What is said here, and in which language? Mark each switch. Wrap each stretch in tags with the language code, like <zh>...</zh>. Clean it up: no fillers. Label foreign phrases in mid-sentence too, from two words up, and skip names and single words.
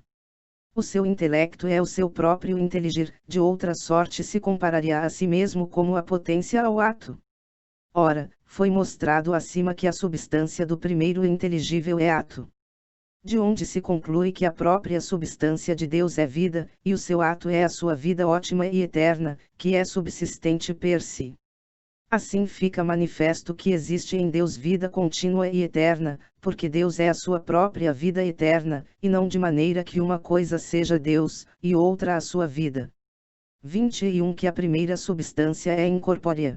<pt>O seu intelecto é o seu próprio inteligir, de outra sorte se compararia a si mesmo como a potência ao ato. Ora, foi mostrado acima que a substância do primeiro inteligível é ato. De onde se conclui que a própria substância de Deus é vida, e o seu ato é a sua vida ótima e eterna, que é subsistente per si. Assim fica manifesto que existe em Deus vida contínua e eterna, porque Deus é a sua própria vida eterna, e não de maneira que uma coisa seja Deus, e outra a sua vida. 21 Que a primeira substância é incorpórea.</pt>